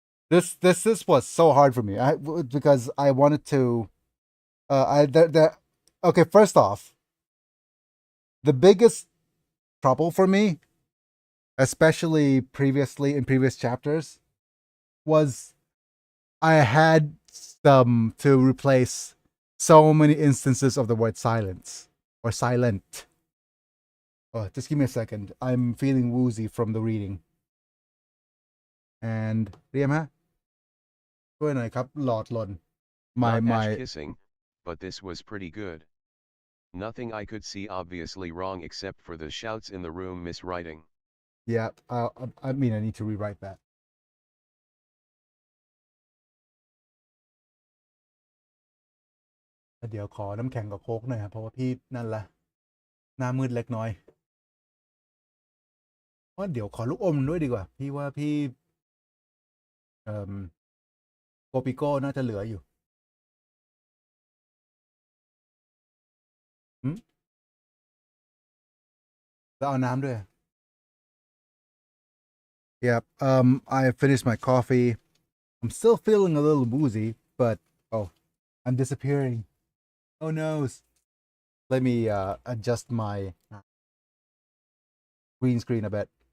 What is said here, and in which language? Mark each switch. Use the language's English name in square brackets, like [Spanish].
[English] This was so hard for me. Because I wanted to okay, first off, the biggest trouble for me, especially previously in previous chapters, was I had to replace so many instances of the word silence or silent. Oh, just give me a second. I'm feeling woozy from the reading. [Thai] And เรียมฮะ ช่วยหน่อยครับ หลอดหล่น [English] Not my ash kissing, but this was pretty good. Nothing I could see obviously wrong except for the shouts in the room miswriting. yeah, I mean, I need to rewrite that. [Thai] เดี๋ยวขอน้ำแข็งกับโค้กหน่อยครับเพราะว่าพี่นั่นละหน้ามืดเล็กน้อยว่าเดี๋ยวขอลูกอมด้วยดีกว่าพี่ว่าพี่โกปิโก้น่าจะเหลืออยู่แล้วเอาน้ำด้วย Yep. [English] I finished my coffee. I'm still feeling a little woozy, but oh, I'm disappearing. Oh no. Let me adjust my green screen a bit.